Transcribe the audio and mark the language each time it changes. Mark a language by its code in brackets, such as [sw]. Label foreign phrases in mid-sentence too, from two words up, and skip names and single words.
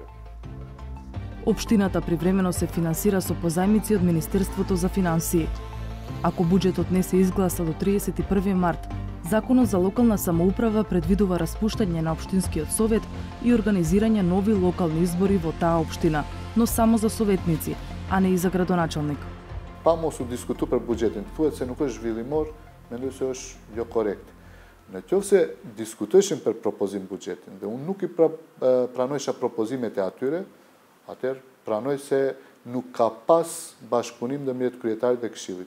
[mk] Општината привремено се финансира со позајмици од Министерството за финансии. Ако буџетот не се изгласа до 31 март, Законот за локална самоуправа предвидува распуштање на општинскиот совет и организирање нови локални избори во таа општина, но само за советници, а не и за градоначалник. [sq] Pamo su diskutu për buxhetin. Thuhet se nuk është zhvillimor, mendoj se është jo korrekt. Në qoftë se diskutoheshin për propozim buxhetin dhe unë nuk i pranojsha propozimet e atyre, atëherë pranoj se nuk ka pas bashkëpunim ndërmjet kryetarit dhe këshillit.